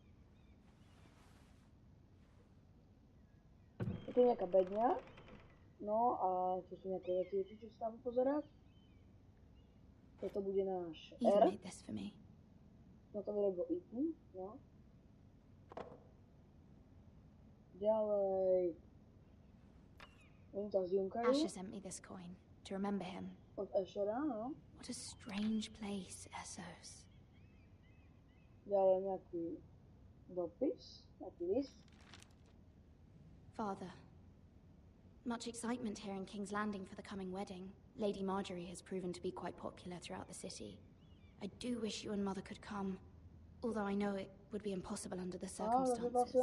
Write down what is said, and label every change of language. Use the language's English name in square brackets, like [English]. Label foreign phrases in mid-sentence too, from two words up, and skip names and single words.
[Slovak] Je tu nejaká bedňa. No a čo sú nejaké veci, čo sa tam pozerať. Toto bude náš R. No to vyrobil Ethan, no. Ďalej. [English] Asher sent me this coin to remember him. [Slovak] Od Ashera, no. [English] What a strange place, Essos. [Slovak] Ďalej nejaký dopis, nejaký list. [English] Father, much excitement here in King's Landing for the coming wedding. Lady Marjorie has proven to be quite popular throughout the city. I do wish you and Mother could come, although I know it would be impossible under the circumstances.